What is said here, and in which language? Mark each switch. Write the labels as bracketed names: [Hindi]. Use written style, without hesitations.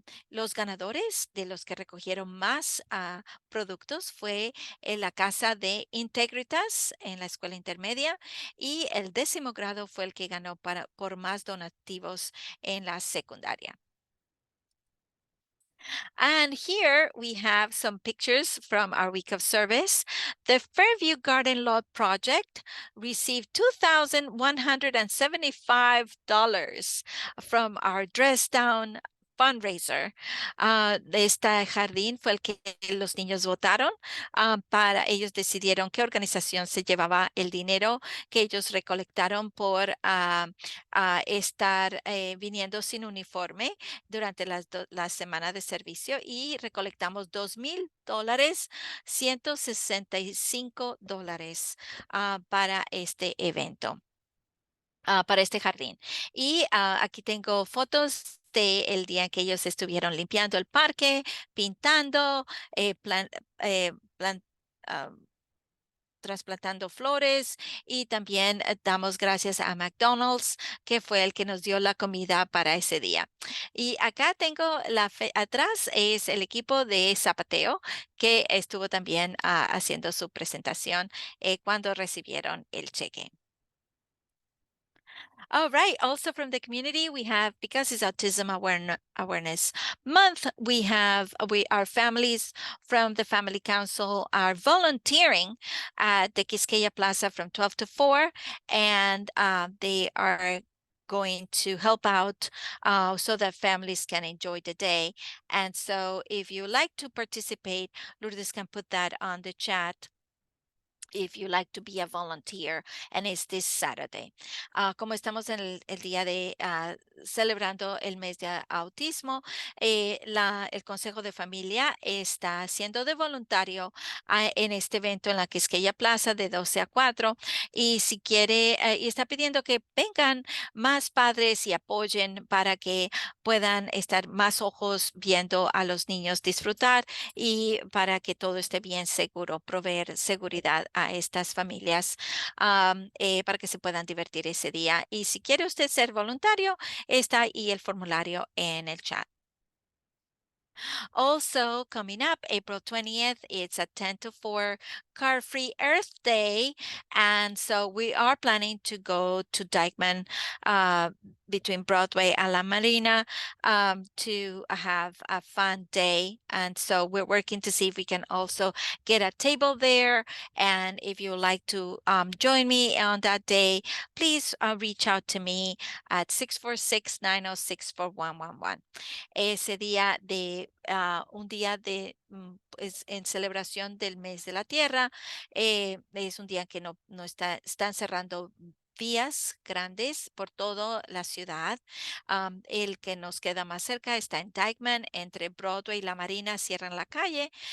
[Spanish] Los ganadores de los que recogieron más productos fue en la casa de Integritas en la escuela intermedia y el 10º grado fue el que ganó por más donativos en la secundaria. [English] And here we have some pictures from our week of service. The Fairview Garden Lot Project received $2,175 from our Dress Down fundraiser. [Spanish] Este jardín fue el que los niños votaron. Para ellos decidieron qué organización se llevaba el dinero que ellos recolectaron por estar viniendo sin uniforme durante la semana de servicio y recolectamos $2,000, $165 para este evento. Para este jardín. Y aquí tengo fotos del día en que ellos estuvieron limpiando el parque, pintando, eh, plan- ah, trasplantando flores y también damos gracias a McDonald's, que fue el que nos dio la comida para ese día. Y acá tengo atrás es el equipo de zapateo que estuvo también haciendo su presentación cuando recibieron el cheque. [English] All right. Also from the community, we have, because it's Autism Awareness Month, our families from the Family Council are volunteering at the Quisqueya Plaza from 12 to 4, and they are going to help out so that families can enjoy the day. And so if you like to participate, Lourdes can put that on the chat if you like to be a volunteer, and it's this Saturday. [Spanish] Como estamos en el día de celebrando el mes de autismo, el Consejo de Familia está haciendo de voluntario en este evento en la Quisqueya Plaza de 12 a 4, y si quiere, y está pidiendo que vengan más padres y apoyen para que puedan estar más ojos viendo a los niños disfrutar y para que todo esté bien seguro, proveer seguridad a estas familias para que se puedan divertir ese día. Y si quiere usted ser voluntario, está ahí el formulario en el chat. [English] Also, coming up April 20th, it's a 10 to 4 car-free Earth Day. And so we are planning to go to Dykeman between Broadway and La Marina to have a fun day. And so we're working to see if we can also get a table there. And if you would like to join me on that day, please reach out to me at 646-906-4111. [Spanish] Ese día de un día de pues, en celebración del mes de la tierra. Es un día que no están cerrando vías grandes por toda la ciudad. El que nos queda más cerca está en Dykeman, entre Broadway y La Marina, cierran la calle.